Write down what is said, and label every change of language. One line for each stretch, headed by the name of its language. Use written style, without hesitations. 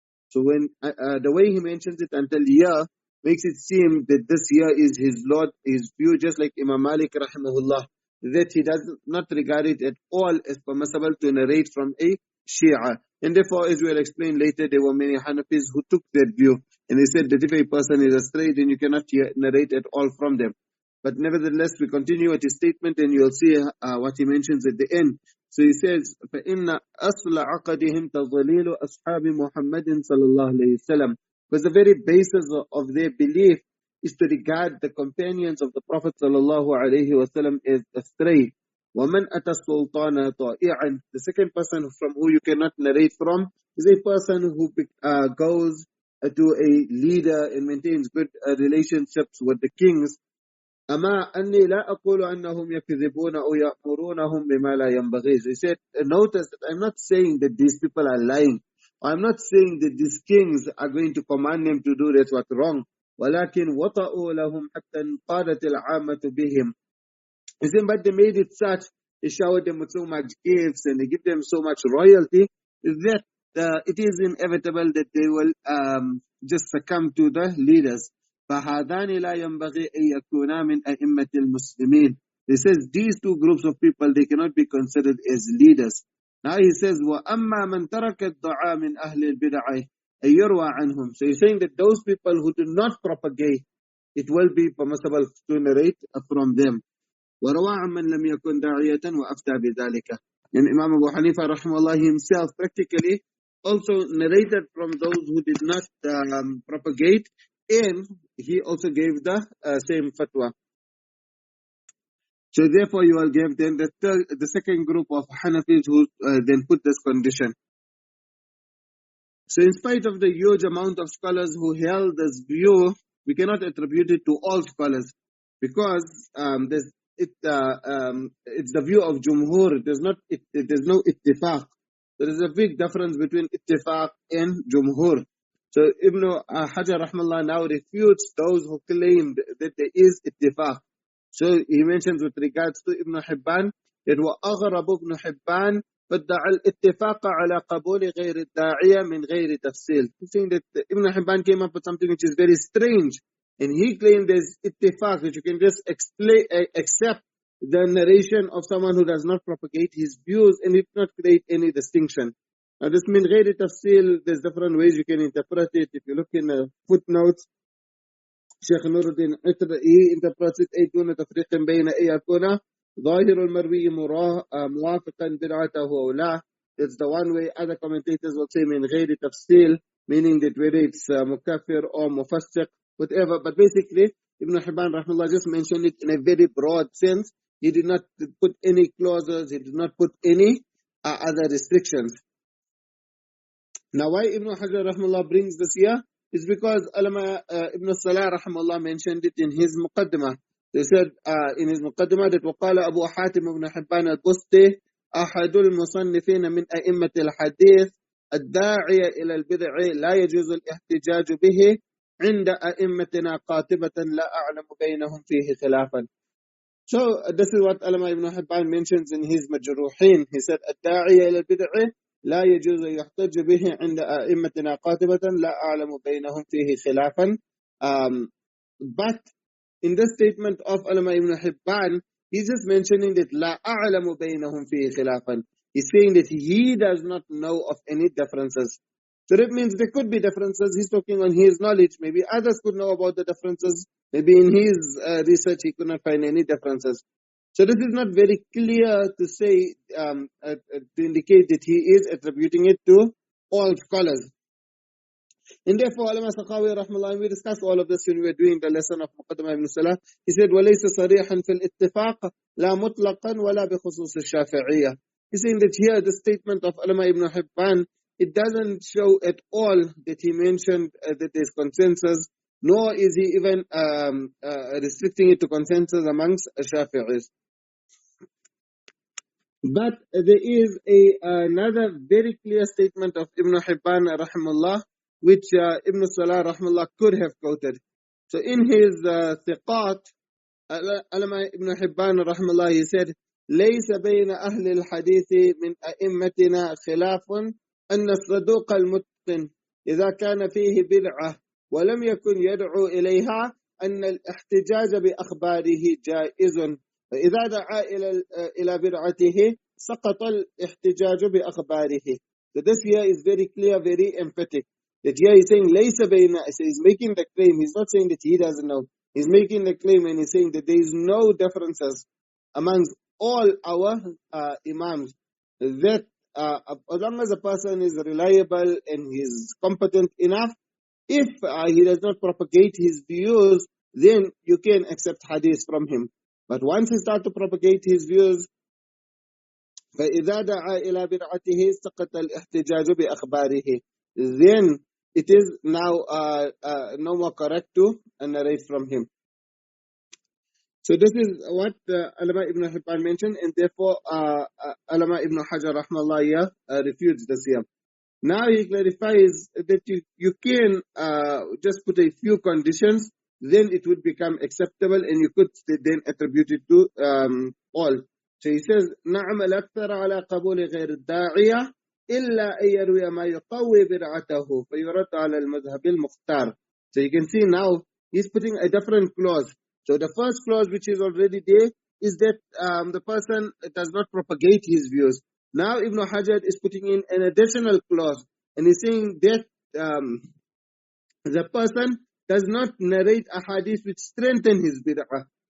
English: So when the way he mentions it until year makes it seem that this year is his Lord, his view, just like Imam Malik rahimahullah, that he does not regard it at all as permissible to narrate from a Shia. And therefore, as we'll explain later, there were many Hanafis who took that view, and they said that if a person is astray, then you cannot narrate at all from them. But nevertheless, we continue with his statement, and you'll see what he mentions at the end. So he says,
Arabic: فَإِنَّ أَصْلَ عَقَدِهِمْ تَضَلِيلُ أَصْحَابِ مُحَمَّدٍ صَلَى اللَّهُ عَلَيْهِ وسلم.
English: Because the very basis of their belief is to regard the companions of the Prophet sallallahu alaihi wasallam as astray.
Arabic: وَمَنْ أَتَى السُّلْطَانَ طَائِعًا.
English: The second person from who you cannot narrate from is a person who goes to a leader and maintains good relationships with the kings.
Arabic: أما أني لا أقول أنهم يكذبون أو يأمرونهم بما لا ينبغي.
English: He said, notice that I'm not saying that these people are lying. I'm not saying that these kings are going to command them to do that's what's wrong.
Arabic: ولكن وطأوا لهم حتى انقادت العامة بهم.
English: He said, but they made it such, they showered them with so much gifts and they give them so much royalty that it is inevitable that they will just succumb to the leaders.
Arabic: فَهَذَانِ لَا يَنْبَغِي أَن يَكُونَا مِنْ أَئِمَّةِ الْمُسْلِمِينَ.
English: He says these two groups of people, they cannot be considered as leaders. Now he says,
Arabic: وَأَمَّا مَنْ تَرَكَ الدُّعَاء مِنْ أَهْلِ الْبِدْعِ أَيُّرْوَى عَنْهُمْ.
English: So he's saying that those people who do not propagate, it will be permissible to narrate from them.
Arabic: وَرَوَى عَمَّنْ لَمْ يَكُنْ دَاعِيَةً وَأَفْتَى بِذَلِكَ.
English: And Imam Abu Hanifa rahimahullah himself practically also narrated from those who did not propagate, and he also gave the same fatwa. So therefore you will give then the second group of Hanafis who then put this condition. So in spite of the huge amount of scholars who held this view, we cannot attribute it to all scholars, because it's the view of Jumhur. There's no ittifaq. There is a big difference between ittifaq and Jumhur. So Ibn Hajar rahmallah now refutes those who claimed that there is ittifaq. So he mentions with regards to Ibn Hibban, that
Arabic: وَأَغْرَبُ ابْنُ حِبَّانَ فَادَّعَ الْإِتِّفَاقَ عَلَى قَبُولِ غَيْرِ الدَّاعِيَةِ مِنْ غَيْرِ تَفْصِيلٍ.
English: He's saying that Ibn Hibban came up with something which is very strange, and he claimed there's ittifaq, that you can just accept the narration of someone who does not propagate his views and it not create any distinction. Now this min ghayri tafsil, there's different ways you can interpret it. If you look in the footnotes, Sheikh Nuruddin he interprets it
Arabic: أي تفريق بين أن يكون ظاهر المروي موافقا بدعته أو لا.
English: It's the one way. Other commentators will say min ghayri tafsil, meaning that whether it's mukaffir or mufassiq, whatever. But basically, Ibn Hibban rahimahullah just mentioned it in a very broad sense. He did not put any clauses. He did not put any other restrictions. Now, why Ibn Hajar rahimahullah brings this here is because Alama Ibn Salah rahimahullah mentioned it in his muqaddimah. They said in his muqaddimah that
Arabic: وقال أبو حاتم بن حبان البستي أحد المصنفين من أئمة الحديث الداعية إلى البدع لا يجوز الاحتجاج به عند أئمتنا قاطبة لا أعلم بينهم فيه خلافا.
English: So this is what Alama Ibn Hibban mentions in his Majruhin. He said
Arabic: الداعية إلى البدع لا يجوز يحتج به عند أئمتنا قاطبة لا أعلم بينهم فيه خلافا.
English: But in the statement of Alama Ibn Hibban, he's just mentioning that
Arabic: لا أعلم بينهم فيه خلافا.
English: He's saying that he does not know of any differences. So that means there could be differences. He's talking on his knowledge. Maybe others could know about the differences. Maybe in his research he could not find any differences. So this is not very clear to say, to indicate that he is attributing it to all scholars. And therefore, Allama Sakhawi rahmallah, we discussed all of this when we were doing the lesson of Muqaddamah ibn Salah.
Arabic: He said, وَلَيْسَ صَرِيحًا فِي الْإِتِّفَاقِ لَا مُطْلَقًا وَلَا بِخُصُوصِ الشَّافِعِيَّةِ.
English: He's saying that here, the statement of Allama ibn Hibban, it doesn't show at all that he mentioned that there's consensus, nor is he even restricting it to consensus amongst Shafi'is. But there is another very clear statement of Ibn Hibban rahimahullah, which Ibn Salah rahimahullah could have quoted. So in his thiqat, Allama Ibn Hibban rahimahullah, he said,
Arabic: ليس بين أهل الحديث من أئمتنا خلاف أن الصدوق المتقن إذا كان فيه بدعة ولم يكن يدعو إليها أن الاحتجاج بأخباره جائز. فإذا دعا إلى بدعته سقط الاحتجاج بأخباره.
English: So this here is very clear, very emphatic. That here he's saying
Arabic: ليس بين,
English: so he's making the claim. He's not saying that he doesn't know. He's making the claim and he's saying that there is no differences amongst all our imams. That as long as a person is reliable and he's competent enough, if he does not propagate his views, then you can accept hadith from him. But once he starts to propagate his views,
Arabic: فَإِذَا دَعَا إِلَى بِدْعَتِهِ سَقَطَ الْإِحْتِجَاجُ بِأَخْبَارِهِ.
English: Then it is now no more correct to narrate from him. So this is what Allama Ibn Hibban mentioned, and therefore Allama Ibn Hajar rahmallah refutes this here. Now he clarifies that you can just put a few conditions, then it would become acceptable and you could then attribute it to all. So he says,
Arabic: نعم الأكثر على قبول غير الداعية إلا أن يروي ما يقوي بدعته فيرد على المذهب المختار.
English: So you can see now he's putting a different clause. So the first clause which is already there is that the person does not propagate his views. Now Ibn Hajar is putting in an additional clause and he's saying that the person does not narrate a hadith which strengthen his bid'ah.